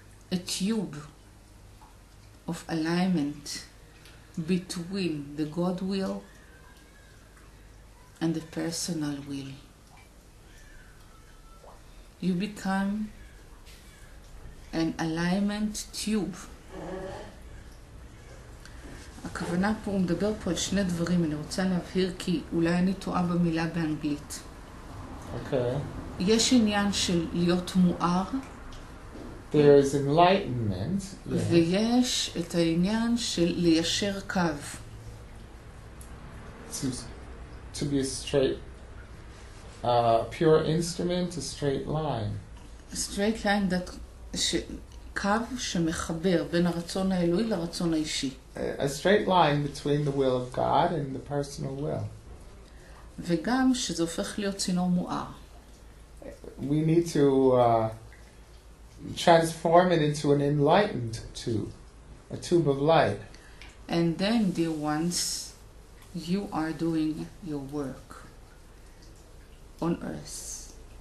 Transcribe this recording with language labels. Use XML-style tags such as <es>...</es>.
<en>a tube of alignment between the God will and the personal will. You become an alignment tube.</en> <he>הכוונה פה, הוא מדבר פה על שני דברים, אני רוצה להבהיר כי אולי אני טועה במילה באנגלית.</he> <en>Okay.</en> <he>יש עניין של להיות מואר,</he> <en>There is enlightenment. Yes.</en> <he>ויש את העניין של ליישר קו.</he> <en>To be a straight, pure instrument, a straight line. straight line,</en> <he>קו שמחבר בין הרצון האלוהי לרצון האישי.</he> <en>A straight line between the will of God and the personal will.</en> <he>וגם שזה הופך להיות צינור מואר.</he> <en>We need to transform it into an enlightened tube, a tube of light. And then, dear ones, you are doing your work on earth.</en>